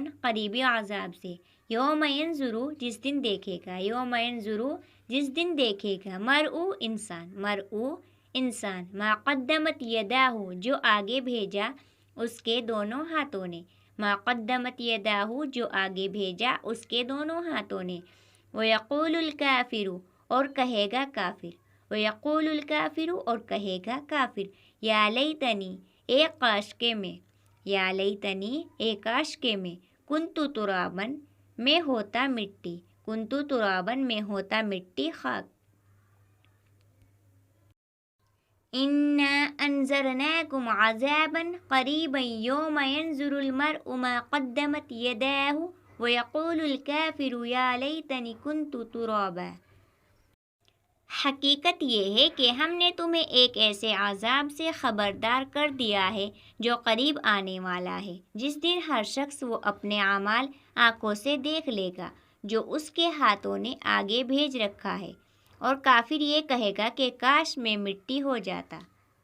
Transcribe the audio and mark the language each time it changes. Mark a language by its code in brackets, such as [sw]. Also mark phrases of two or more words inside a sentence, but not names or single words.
[hi] करीबी अजाब से, [ar] يوم ينظر [hi] जिस दिन देखेगा, [ar] يوم ينظر [hi] जिस दिन देखेगा, मरऊ इंसान, मरऊ इंसान, मा क़द्दमत यदाहु जो आगे भेजा उसके दोनों हाथों ने, [ar] ما قدمت يداه [hi] जो आगे भेजा उसके दोनों हाथों ने, [ar] ويقول الكافر [hi] और कहेगा काफिर, [ar] ويقول الكافر [hi] और कहेगा काफिर, [ar] يا ليتني [hi] ए काश के में, [ar] يا ليتني [hi] ए काश के में, [ar] كنت ترابا [hi] में होता मिट्टी, [ar] كنت ترابا [hi] में होता मिट्टी खाक। [ar] إنا أنذرناكم عذابا قريبا يوم ينظر المرء ما قدمت يداه ويقول الكافر يا ليتني كنت ترابا. [hi] हकीकत ये है कि हमने तुम्हें एक ऐसे अज़ाब से ख़बरदार कर दिया है जो करीब आने वाला है, जिस दिन हर शख्स वो अपने अमाल आँखों से देख लेगा जो उसके हाथों ने आगे भेज रखा है, और काफिर ये कहेगा कि काश मैं मिट्टी हो जाता।